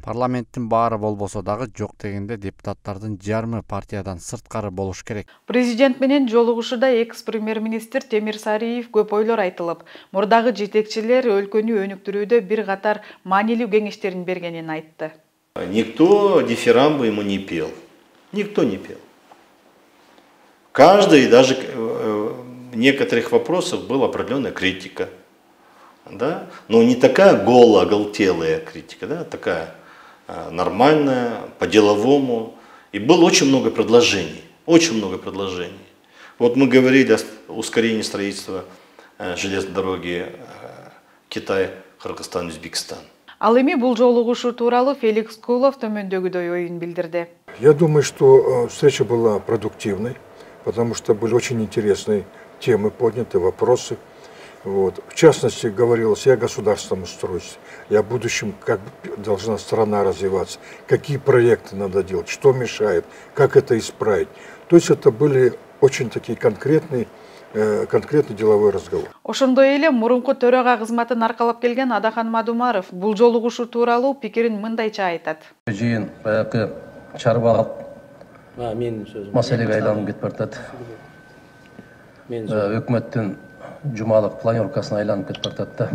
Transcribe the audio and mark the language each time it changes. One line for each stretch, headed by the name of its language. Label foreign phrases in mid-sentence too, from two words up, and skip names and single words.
Kyrgyz: Парламенттин баары болбосо дагы жок дегенде депутаттардын жарымы партиядан сырткары болуш керек. Президент менен жолугушууда экс-премьер-министр Темир Сариев көп ойлор айтылып, мурдагы жетекчилер өлкөнү өнүктүрүүдө бир катар маанилүү кеңештерин бергенин айтты.
Russian: Никто дифирамбы ему не пел. Никто не пел. Каждый, даже в некоторых вопросах была определенная критика. Да? Но не такая голая, оголтелая критика, да? Такая нормальная, по-деловому. И было очень много предложений. Очень много предложений. Вот мы говорили о ускорении строительства железной дороги Китай, Кыргызстан, Өзбекстан.
Kyrgyz: Ал эми бул жолугушуу тууралуу Феликс Кулов төмөндөгүдөй оюн билдирди.
Russian: Я думаю, что встреча была продуктивной, потому что были очень интересные темы подняты, вопросы. Вот. В частности, говорилось и о государственном устройстве, и о будущем, как должна страна развиваться, какие проекты надо делать, что мешает, как это исправить. То есть это были очень такие конкретный деловой разговор.
Kyrgyz: Ошондой эле мурунку төрага кызматын аркалап келген Адахан Мадумаров бул жолугушуу тууралуу пикирин мындайча айтат. Жыйын баягы чарбалык маселеге айланып кетип баратат. Өкмөттүн жумалык планёркасына айланып кетип баратат да.